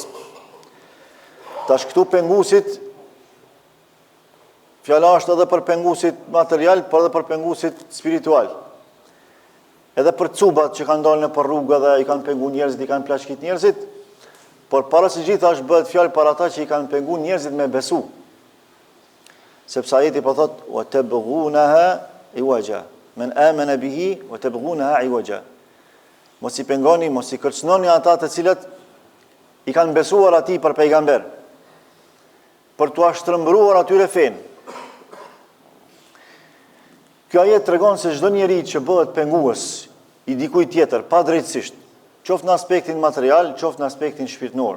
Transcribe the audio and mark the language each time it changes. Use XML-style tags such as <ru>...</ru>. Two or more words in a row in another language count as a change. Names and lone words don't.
<sq>Tash këtu pengusit, fjala është edhe për pengusit material, por edhe për pengusit spiritual. Edhe për cubat që kanë dalë në për rrugë dhe i kanë pengu njerëzit, i kanë plaçkit njerëzit, por para së gjitha është bëhet fjalë për ata që i kanë pengu njerëzit me besu. Sepse ajeti po thotë:</sq> <ar>"وتبغونها عوجا." من آمن به وتبغونها عوجا.</ar> <sq>Mos i pengoni, mos i kërcënoni ata të cilët i kanë besuar atij për pejgamber, për t'u shtrëmbruar atyre fen. Kjo ajet tregon se çdo njeri që bëhet pengues i dikujt tjetër pa drejtësisht, qoftë në aspektin material, qoftë në aspektin shpirtëror.</sq>